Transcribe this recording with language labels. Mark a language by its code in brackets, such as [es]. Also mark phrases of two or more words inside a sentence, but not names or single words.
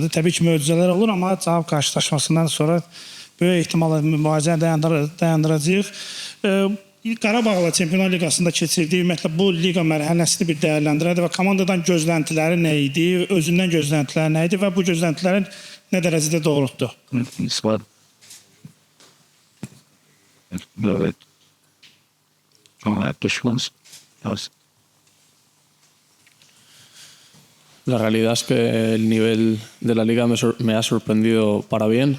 [az] Təbii ki, möcüzələr olur, amma cavab qarşılaşmasından sonra böyük ehtimalla mübarizəni dayandıracağıq. Qarabağla Çempionlar Liqasında keçirdiyi ümumiyyətlə bu liqa mərhələsini bir dəyərləndirərdi və komandadan gözləntiləri nə idi, özündən gözləntiləri nə idi və bu gözləntilərin nə dərəcədə doğrultdu? [es] La realidad es que el nivel de la liga me ha sorprendido para bien.